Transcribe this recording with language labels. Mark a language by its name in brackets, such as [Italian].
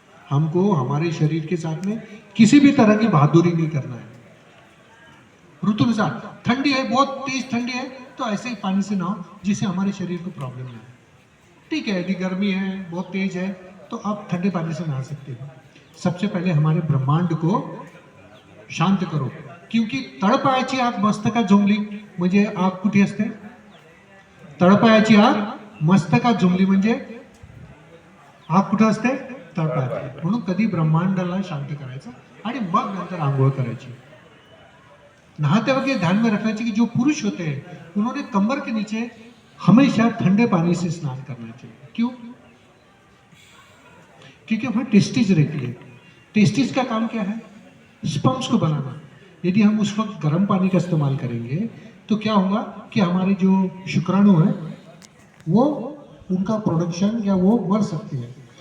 [Hindi] हमको हमारे शरीर के साथ में किसी भी तरह की बहादुरी नहीं करना है। ऋतु अनुसार, ठंडी है, बहुत तेज ठंडी है तो ऐसे ही पानी से नहाओ जिससे हमारे शरीर को प्रॉब्लम ना है। ठीक है, यदि गर्मी है, बहुत तेज है तो आप ठंडे पानी से नहा सकते हो। सबसे पहले हमारे ब्रह्मांड को शांत करो, क्योंकि [Marathi] तळपायाची आग मस्तकात झोंबली म्हणजे आग कुठे असते? तळपायाची आग मस्तकात झोंबली म्हणजे आग कुठे असते? तळपायात। म्हणून कधी ब्रह्मांडाला शांत करायचं आणि मग नंतर आंघोळ करायची। [Hindi] नहाते वक्त ध्यान में रखना चाहिए कि जो पुरुष होते हैं उन्होंने कमर के नीचे हमेशा ठंडे पानी से स्नान करना चाहिए। क्यों? क्योंकि वहां टेस्टिज रहती है। टेस्टिज का काम क्या है? स्पर्म्स को बनाना। यदि हम उस वक्त गर्म पानी का इस्तेमाल करेंगे तो क्या होगा कि हमारे जो शुक्राणु है वो उनका प्रोडक्शन या वो मर सकते हैं।